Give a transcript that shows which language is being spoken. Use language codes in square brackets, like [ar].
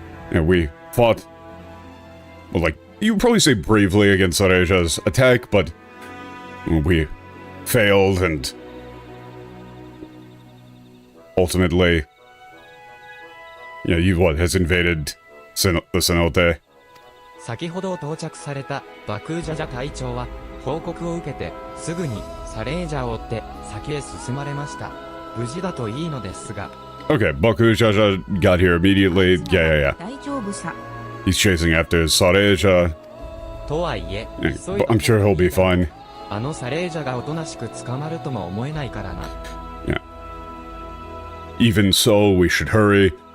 [en] And we fought, well, like, you would probably say bravely against Sareja's attack, but we failed and ultimately, yeah, has invaded the cenote. [ja] 先ほど到着されたバクージャジャ隊長は報告を受けてすぐにサレージャを追って先へ進まれました。無事だといいのですが。 [en] Okay, Bakujaja got here immediately. Yeah. He's chasing after Sareja. But I'm sure he'll be fine. Yeah. Even so, we should hurry.